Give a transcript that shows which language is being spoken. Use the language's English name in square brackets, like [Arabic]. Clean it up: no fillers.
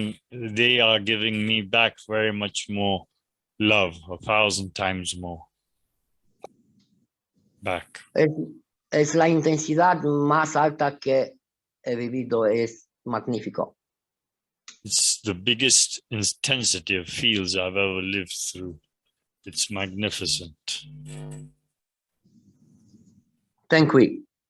[English] They are giving me back very much more love, 1,000 times more back. [Spanish] Es la intensidad más alta que he vivido, es magnífico. [English] It's the biggest intensity of fields I've ever lived through. It's magnificent. Thank you.